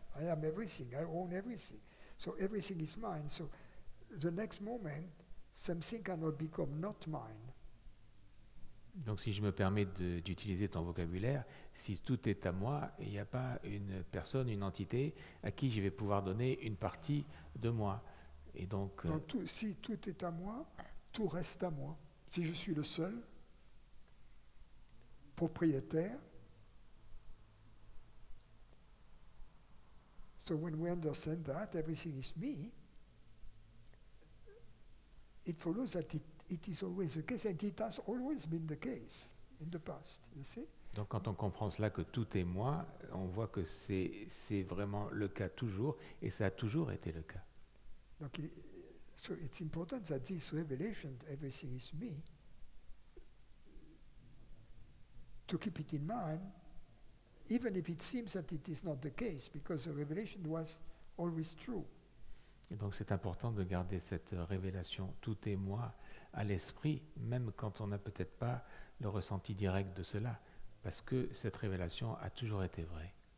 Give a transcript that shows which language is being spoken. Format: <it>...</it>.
<en>I am everything, I own everything. So everything is mine. So the next moment, something cannot become not mine.</en> <fr>Donc si je me permets d'utiliser ton vocabulaire, si tout est à moi, il n'y a pas une personne, une entité à qui je vais pouvoir donner une partie de moi. Et donc, si tout est à moi, tout reste à moi. Si je suis le seul propriétaire,</fr> <en>so when we understand that everything is me, it follows that it is always the case, and it has always been the case in the past, you see?</en> <fr>Donc quand on comprend cela, que tout est moi, on voit que c'est vraiment le cas toujours, et ça a toujours été le cas.</fr> <en>Donc, so it's important that this revelation, everything is me, to keep it in mind, even if it seems that it is not the case, because the revelation was always true.</en> <fr>Et donc c'est important de garder cette révélation, tout est moi, à l'esprit, même quand on n'a peut-être pas le ressenti direct de cela, parce que cette révélation a toujours été vraie.</fr>